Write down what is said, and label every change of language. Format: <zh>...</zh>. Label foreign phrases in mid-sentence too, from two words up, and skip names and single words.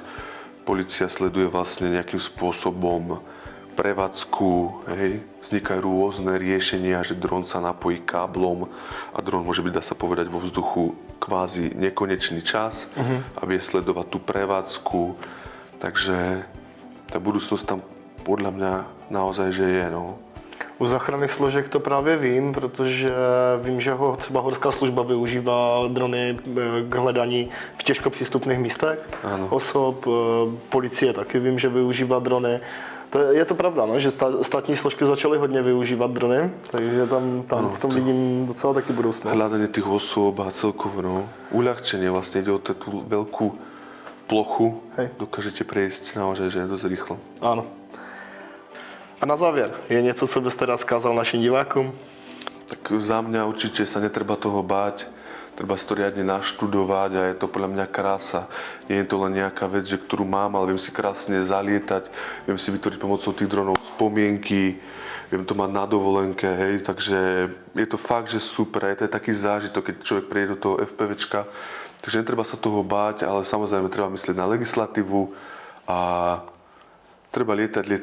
<sk>Polícia sleduje vlastne nejakým spôsobom prevádzku, vznikajú rôzne riešenia, že dron sa napojí káblom a dron môže byť, dá sa povedať, vo vzduchu kvázi nekonečný čas a vie sledovať tú prevádzku. Takže tá budúcnosť tam podľa mňa naozaj, že je, no.</sk> <cs>U záchranných složek to právě vím, protože vím, že ho třeba horská služba využívá drony k hledání v těžko přístupných místech osob. Policie taky vím, že využívá drony. Je to pravda, no, že státní složky začaly hodně využívat drony, takže tam v tom vidím docela taky budoucnost.</cs> <sk>Hľadanie tých osôb a celkovo, uľahčenie vlastne ide o tú veľkú plochu, dokážete prejsť naozaj, že dosť rýchlo.</sk> <cs>Ano. A na závěr, je něco, co byste rád skázal našim divákům?</cs> <sk>Tak za mňa určite sa netreba toho báť, treba si to riadne naštudovať a je to podľa mňa krása. Nie je to len nejaká vec, že ktorú mám, ale viem si krásne zalietať, viem si vytvoriť pomocou tých dronov spomienky, viem to mať na dovolenke, takže je to fakt, že super, je to taký zážitok, keď človek príde do toho FPVčka, takže netreba sa toho báť, ale samozrejme treba myslieť na legislatívu a treba lietať.</sk>